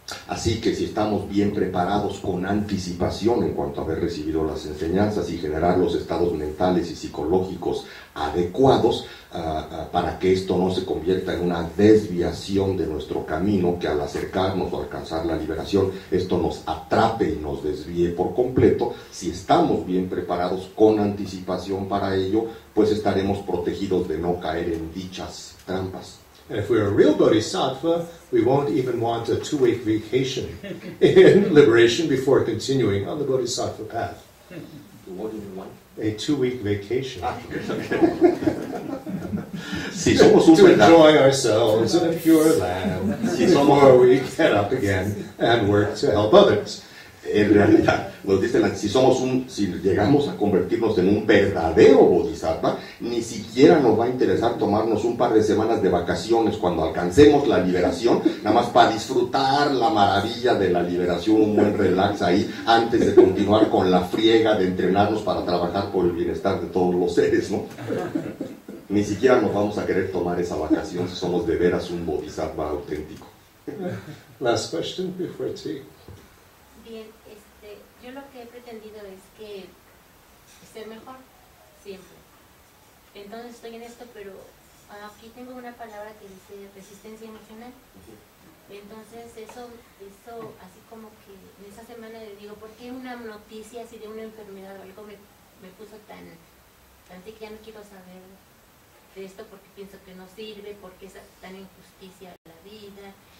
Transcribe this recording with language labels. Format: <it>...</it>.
<es>Así que si estamos bien preparados con anticipación en cuanto a haber recibido las enseñanzas y generar los estados mentales y psicológicos adecuados para que esto no se convierta en una desviación de nuestro camino, que al acercarnos o alcanzar la liberación esto nos atrape y nos desvíe por completo, si estamos bien preparados con anticipación para ello, pues estaremos protegidos de no caer en dichas trampas.</es> <en>And if we're a real bodhisattva, we won't even want a 2-week vacation in liberation before continuing on the bodhisattva path. What do you want? A 2-week vacation.</en> <es>Si somos un</es> <en>to enjoy ourselves in a pure land before we get up again and work to help others.</en> <es>En realidad, nos dicen, si llegamos a convertirnos en un verdadero bodhisattva, ni siquiera nos va a interesar tomarnos un par de semanas de vacaciones cuando alcancemos la liberación, nada más para disfrutar la maravilla de la liberación, un buen relax ahí, antes de continuar con la friega de entrenarnos para trabajar por el bienestar de todos los seres, ¿no? Ni siquiera nos vamos a querer tomar esa vacación si somos de veras un bodhisattva auténtico.</es> <en>Last question before tea.</en> <es>Bien, yo lo que he pretendido es que ser mejor, siempre. Entonces estoy en esto, pero aquí tengo una palabra que dice resistencia emocional. Entonces eso así como que en esa semana le digo, ¿por qué una noticia así de una enfermedad o algo me puso tan que ya no quiero saber de esto porque pienso que no sirve, porque es tan injusticia la vida?</es>